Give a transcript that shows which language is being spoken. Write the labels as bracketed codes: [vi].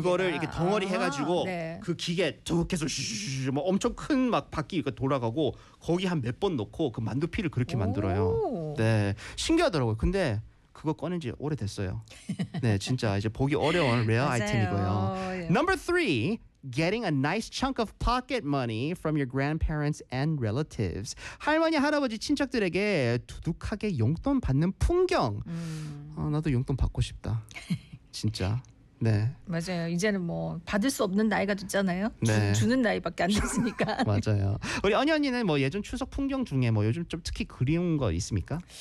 [ko] 그거를 이렇게 덩어리 해가지고 네. 그 기계 툭 해서 뭐 엄청 큰 막 바퀴 이렇게 돌아가고 거기 한 몇 번 넣고 그 만두 피를 그렇게 만들어요. 네. 신기하더라고요. 근데 그거 꺼낸 지 오래됐어요. 네. 진짜 이제 보기 어려운 레어 아이템이고요. [en] Number three. Getting a nice chunk of pocket money from your grandparents and relatives. [ko] 할머니, 할아버지, 친척들에게 두둑하게 용돈 받는 풍경. 나도 용돈 받고 싶다. 진짜. 네. 맞아요. 이제는 뭐 받을 수 없는 나이가 됐잖아요. 네. 주는 나이밖에 안 됐으니까. 맞아요. 우리 언니 언니는 뭐 예전 추석 풍경 중에 뭐 요즘 좀 특히 그리운 거 있습니까?